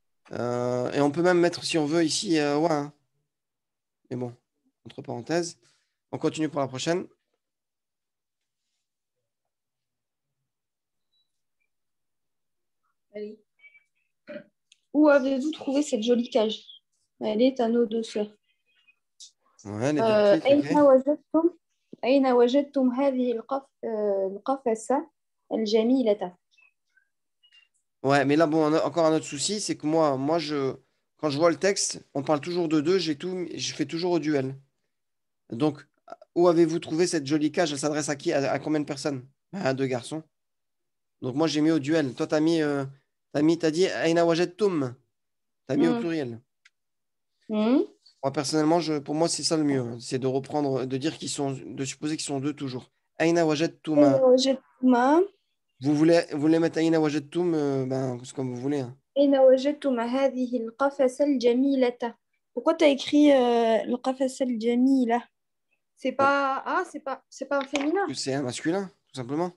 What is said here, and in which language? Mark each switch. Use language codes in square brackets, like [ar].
[fr] Et on peut même mettre, si on veut, ici, ouais, hein. Mais bon, entre parenthèses. On continue pour la prochaine. Allez. Où avez-vous trouvé cette jolie cage? Elle est à nos deux sœurs. Ouais, les deux petites, [ar] أين [fr] ok. [ar] وجدتم أين وجدتم هذه القفصة الجميلة؟ [fr] Ouais, mais là, bon, encore un autre souci, c'est que quand je vois le texte, on parle toujours de deux, je fais toujours au duel. Donc, où avez-vous trouvé cette jolie cage? Elle s'adresse à qui? À combien de personnes? À deux garçons. Donc, moi, j'ai mis au duel. Toi, t'as dit [ar] Aina wajadtum. [fr] T'as mis au Hmm. pluriel. Hmm. Moi, personnellement, pour moi, c'est ça le mieux, hein. C'est de reprendre, de supposer qu'ils sont deux toujours. [ar] Aina أين wajadtuma. وجدتما [fr] Vous voulez mettre [ar] Aina wajadtum, [fr] ben, c'est comme vous voulez, hein. [ar] أين وجدتما هذه القفصة الجميلة. [fr] Pourquoi tu as écrit [ar] القفصة الجميلة? [fr] C'est pas un féminin. C'est un masculin, tout simplement.